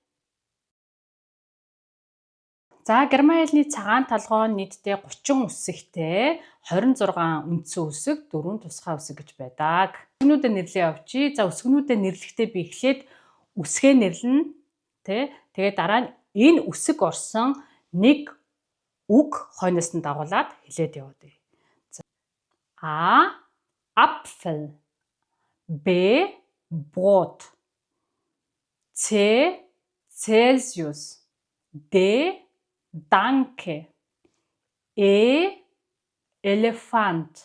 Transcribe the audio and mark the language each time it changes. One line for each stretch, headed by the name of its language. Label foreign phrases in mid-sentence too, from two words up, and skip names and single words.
Mongolian: За герман хэлний цагаан толгой нь нийтдээ 30 үсэгтэй 26 үндсэн үсэг, 4 тусгай үсэг гэж байдаг. Өсгөнүүдэд нэрлэе явчих. За өсгөнүүдэд нэрлэхдээ би эхлээд үсгээ нэрлэнэ, тэгээд дараа нь энэ үсэг орсон нэг үг хойноос нь дагуулад хэлээд явуудъя.
German: A. Apfel. B. Brot. C. Celsius. D. Danke. E. Elefant.